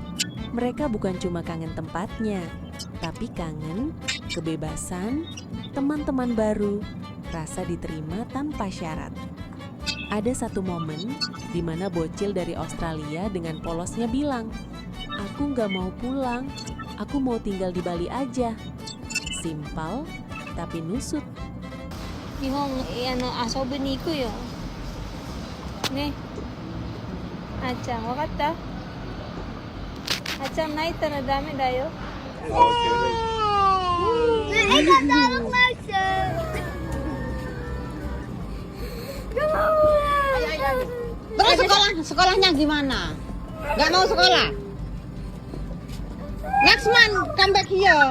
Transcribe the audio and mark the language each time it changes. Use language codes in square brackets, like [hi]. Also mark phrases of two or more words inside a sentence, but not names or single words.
[id] Mereka bukan cuma kangen tempatnya, tapi kangen kebebasan, teman-teman baru, rasa diterima tanpa syarat. Ada satu momen di mana bocil dari Australia dengan polosnya bilang, "Aku gak mau pulang, aku mau tinggal di Bali aja." Simpel tapi nusuk. [ja] 日本遊びに行くよね。あーちゃん、わかった？あーちゃん泣いたらダメだよ。 [id] Eka tolong Marsha. Terus sekolahnya gimana? Gak mau sekolah? [en] Next month come back here.